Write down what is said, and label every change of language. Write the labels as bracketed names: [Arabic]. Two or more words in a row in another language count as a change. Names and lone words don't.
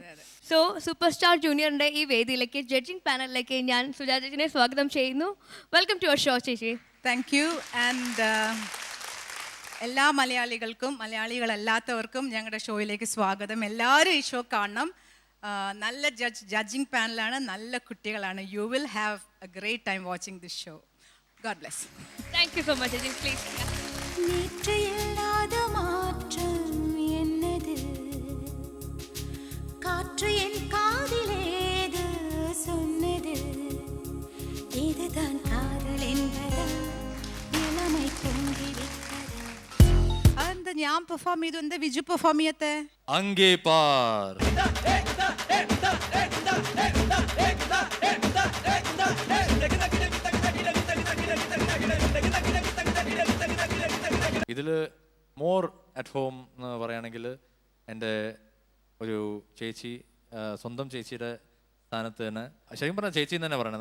[Malayalam] സോ സൂപ്പർ സ്റ്റാർ ജൂനിയറിന്റെ ഈ വേദിയിലേക്ക് [English] judging panelilekku [Malayalam] ഞാൻ സുജാതേച്ചിനെ സ്വാഗതം ചെയ്യുന്നു. [English] welcome to our show ചേച്ചി. thank you. [Malayalam] ആൻഡ് എല്ലാ മലയാളികൾക്കും മലയാളികളല്ലാത്തവർക്കും ഞങ്ങളുടെ ഷോയിലേക്ക് സ്വാഗതം. എല്ലാവരും ഈ ഷോ കാണണം. നല്ല [English] judging panalanu, [Malayalam] നല്ല കുട്ടികളാണ്. [English] you will have a great time watching this show. God bless. Thank you so much, Ajay. Please. [Tamil] நேற்று இல்லாத மாற்றம் என்னது காற்று என் காதிலேது சொன்னது இதுதான் காதல் என்பதா இளமை பொங்கிவிட்டதா [Malayalam] അതെന്താ ഞാൻ പെർഫോം ചെയ്തു, എന്താ വിജു പെർഫോം ചെയ്യത്തെ? अंगे पार ഇതിൽ [English] more at home [Malayalam] എന്ന് പറയുകയാണെങ്കിൽ എൻ്റെ ഒരു ചേച്ചി സ്വന്തം ചേച്ചിയുടെ സ്ഥാനത്ത് തന്നെ ശരിക്കും പറഞ്ഞാൽ ചേച്ചി തന്നെ പറയണം.